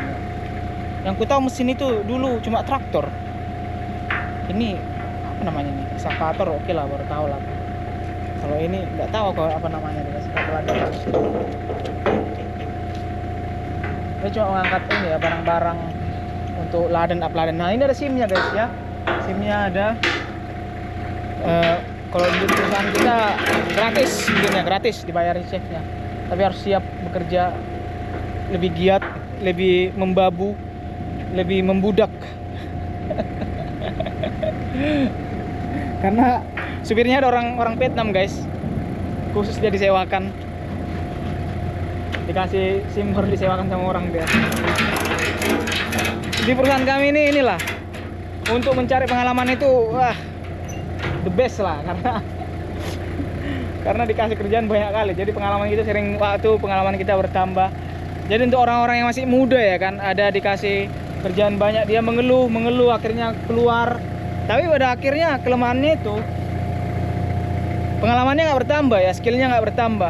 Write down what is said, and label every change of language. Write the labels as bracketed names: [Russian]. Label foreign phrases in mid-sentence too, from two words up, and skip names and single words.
[Indonesian] Yang ku tahu mesin itu dulu cuma traktor. Ini apa namanya nih? Excavator, oke lah, baru tahu lah. Kalau ini nggak tahu apa namanya guys. Dia cuma mengangkat ini ya, barang-barang untuk laden up laden. Nah ini ada SIM-nya guys ya. SIM-nya ada. Kalau di perusahaan kita gratis, bikinnya gratis, dibayarin chefnya. Tapi harus siap bekerja lebih giat, lebih membabu, lebih membudak. Karena supirnya ada orang Vietnam guys, khusus dia disewakan, dikasih SIM baru disewakan sama orang dia. Di perusahaan kami ini inilah, untuk mencari pengalaman itu wah [English] the best [Indonesian] lah, karena dikasih kerjaan banyak kali, jadi pengalaman kita sering, waktu pengalaman kita bertambah. Jadi untuk orang-orang yang masih muda ya kan, ada dikasih kerjaan banyak, dia mengeluh akhirnya keluar. Tapi pada akhirnya kelemahannya itu pengalamannya nggak bertambah ya, skillnya nggak bertambah.